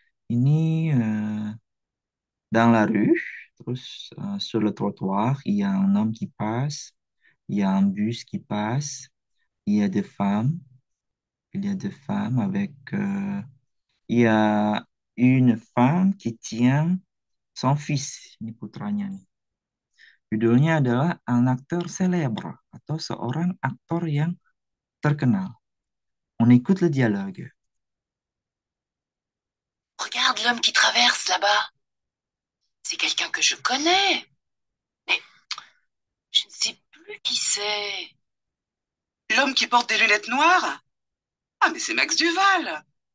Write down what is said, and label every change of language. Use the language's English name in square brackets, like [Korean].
[Indonesian] Ini [French] dans la rue, [Indonesian] terus [French] sur le trottoir, il y a un homme qui passe, il y a un bus qui passe, il y a des femmes, il y a des femmes avec, il y a une femme qui tient son fils, [Indonesian] ini putranya nih. Judulnya adalah [French] Un acteur célèbre [Indonesian] atau seorang aktor yang terkenal. [French] On écoute le dialogue. Regarde l'homme qui traverse là-bas. C'est quelqu'un que je connais, mais je ne sais plus qui c'est. L'homme qui porte des lunettes noires? Ah, mais c'est Max Duval.